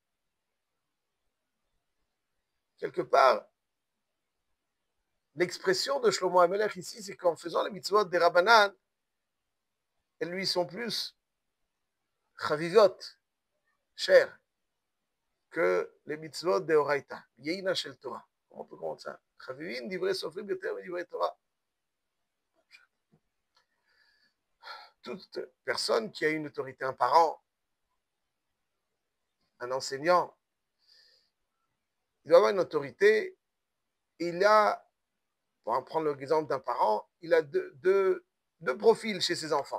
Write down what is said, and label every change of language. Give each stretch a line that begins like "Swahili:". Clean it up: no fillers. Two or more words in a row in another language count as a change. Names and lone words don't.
French: Quelque part, l'expression de Shlomo HaMelech ici, c'est qu'en faisant les mitzvot des Rabbanan, elles lui sont plus chavivot, chères, que les mitzvot de Oraita.
Hebrew: יינה של תורה.
French: Comment on peut comprendre ça?
Hebrew: חביבין דברי סופרים יותר דברי תורה.
French: Toute personne qui a une autorité, un parent, un enseignant, il doit avoir une autorité. Il a, pour prendre l'exemple d'un parent, il a deux profils chez ses enfants.